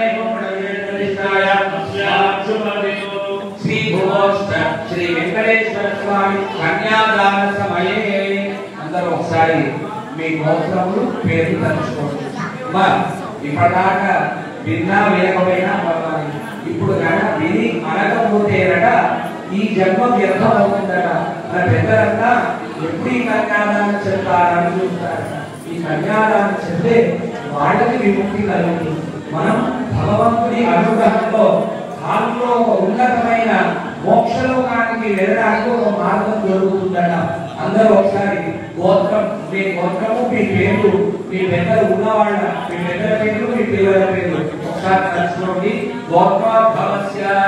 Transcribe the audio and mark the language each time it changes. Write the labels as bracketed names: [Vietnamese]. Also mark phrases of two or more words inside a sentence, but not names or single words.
[Sanskrit] कोमणे प्रतिष्ठाय शुभदे श्री भुवोष्ठ श्री वेंकटेश्वर स्वामी कन्यादान समये अंदर [Telugu] ఒకసారి మీ గోత్రములు పేరు తలుచుకోండి ఇప్పటిదాకా విన్నా వినకపోయినా పర్వాలేదు ఇప్పుడు కనుక విని అనకపోతేనట ఈ జన్మ వ్యర్థం అవుతుందట మన పెద్దలంతా ఎప్పుడు ఈ కన్యాదానం చెప్తారని చూస్తారట ఈ కన్యాదానం చెప్తే వాళ్ళకి విముక్తి కలుగుతుంది మనం భగవంతుని అనుగ్రహంతో దానిలో ఒక ఉన్నతమైన మోక్షలోకానికి వెళ్ళడానికి ఒక మార్గం దొరుకుతుందట అందరూ ఒకసారి గోత్రం మీ గోత్రము మీ పేరు మీ పెద్దలు ఉన్నవాళ్ళ మీ పెద్దల పేరు మీ పిల్లల పేరు ఒకసారి తలుచుకోండి గోత్రోద్భవస్య